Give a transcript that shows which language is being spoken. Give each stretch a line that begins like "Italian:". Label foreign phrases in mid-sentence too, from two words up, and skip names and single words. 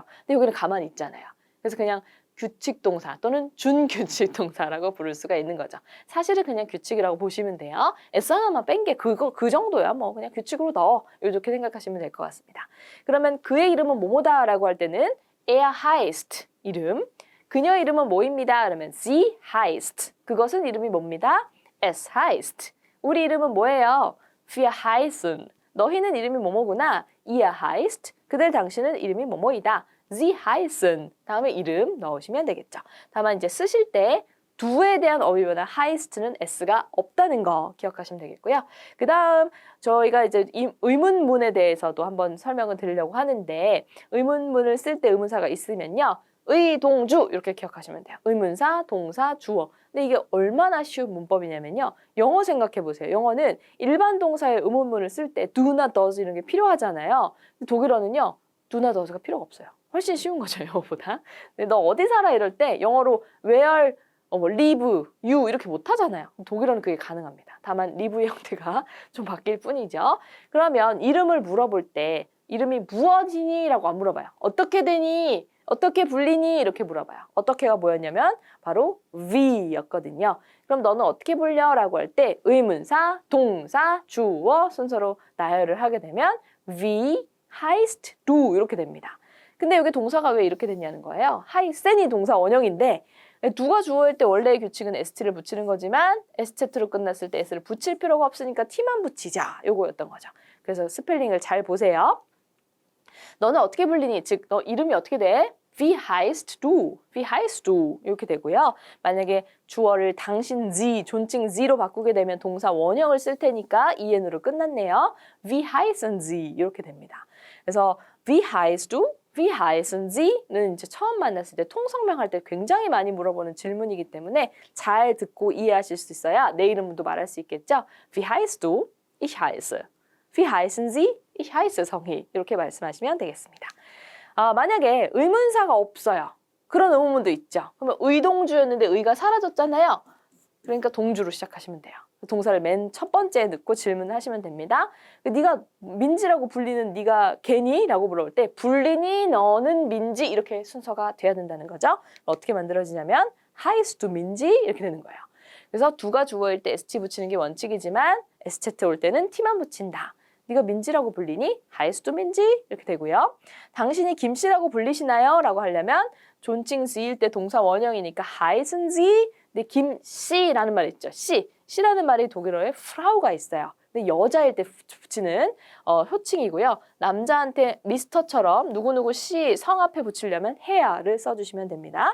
Korean: 근데 여기는 가만히 있잖아요. 그래서 그냥 규칙 동사 또는 준규칙 동사라고 부를 수가 있는 거죠. 사실은 그냥 규칙이라고 보시면 돼요. S 하나만 뺀 게 그 정도야. 뭐 그냥 규칙으로 넣어. 이렇게 생각하시면 될 것 같습니다. 그러면 그의 이름은 뭐뭐다라고 할 때는
German: er heißt
Korean: 이름. 그녀 이름은 뭐입니다. 그러면
German: sie heißt.
Korean: 그것은 이름이 뭡니다.
German: es heißt.
Korean: 우리 이름은 뭐예요?
German: wir heißen.
Korean: 너희는 이름이 뭐뭐구나.
German: ihr heißt.
Korean: 그들 당신은 이름이 뭐뭐이다.
German: Sie heißen.
Korean: 다음에 이름 넣으시면 되겠죠. 다만 이제 쓰실 때 do에 대한 어휘 변화 heist는 s가 없다는 거 기억하시면 되겠고요. 그 다음 저희가 이제 이 의문문에 대해서도 한번 설명을 드리려고 하는데 의문문을 쓸 때 의문사가 있으면요. 의, 동, 주 이렇게 기억하시면 돼요. 의문사, 동사, 주어. 근데 이게 얼마나 쉬운 문법이냐면요. 영어 생각해 보세요. 영어는 일반 동사의 의문문을 쓸 때 do나 does 이런 게 필요하잖아요. 근데 독일어는요. do나 does가 필요가 없어요. 훨씬 쉬운 거죠, 영어보다. 근데 너 어디 살아 이럴 때 영어로 where, 뭐 live, you 이렇게 못 하잖아요. 독일어는 그게 가능합니다. 다만 live의 형태가 좀 바뀔 뿐이죠. 그러면 이름을 물어볼 때 이름이 무엇이니? 라고 안 물어봐요. 어떻게 되니? 어떻게 불리니? 이렇게 물어봐요. 어떻게가 뭐였냐면 바로 we였거든요. 그럼 너는 어떻게 불려? 라고 할 때 의문사, 동사, 주어 순서로 나열을 하게 되면 we,
German: heißt, du
Korean: 이렇게 됩니다. 근데 여기 동사가 왜 이렇게 됐냐는 거예요. heißen이 동사 원형인데 누가 주어일 때 원래의 규칙은 st를 붙이는 거지만 sZ로 끝났을 때 s를 붙일 필요가 없으니까 t만 붙이자 요거였던 거죠. 그래서 스펠링을 잘 보세요. 너는 어떻게 불리니? 즉, 너 이름이 어떻게 돼?
German: Wie heißt du? Wie heißt du?
Korean: 이렇게 되고요. 만약에 주어를 당신 sie, 존칭 sie로 바꾸게 되면 동사 원형을 쓸 테니까 en으로 끝났네요.
German: Wie heißen sie?
Korean: 이렇게 됩니다. 그래서
German: Wie heißt du? Wie heißen sie?
Korean: 는 이제 처음 만났을 때 통성명할 때 굉장히 많이 물어보는 질문이기 때문에 잘 듣고 이해하실 수 있어야 내 이름도 말할 수 있겠죠.
German: Wie heißt du? Ich heiße. Wie heißen Sie? Ich heiße 성희.
Korean: 이렇게 말씀하시면 되겠습니다. 만약에 의문사가 없어요. 그런 의문문도 있죠. 그러면 의동주였는데 의가 사라졌잖아요. 그러니까 동주로 시작하시면 돼요. 동사를 맨 첫 번째에 넣고 질문을 하시면 됩니다. 네가 민지라고 불리는 네가 걔니? 라고 물어볼 때 불리니? 너는 민지? 이렇게 순서가 돼야 된다는 거죠. 어떻게 만들어지냐면
German: heißt du
Korean: 민지? 이렇게 되는 거예요. 그래서 두가 주어일 때 st 붙이는 게 원칙이지만 sz 올 때는 t만 붙인다. 네가 민지라고 불리니?
German: heißt du
Korean: 민지? 이렇게 되고요. 당신이 김씨라고 불리시나요? 라고 하려면 존칭 s일 때 동사 원형이니까
German: heißen Sie?
Korean: 근데 김씨라는 말이 있죠. 씨라는 말이 독일어에 프라우가 있어요. 근데 여자일 때 붙이는 효칭이고요. 남자한테 미스터처럼 누구누구 씨 성 앞에 붙이려면 해야를 써주시면 됩니다.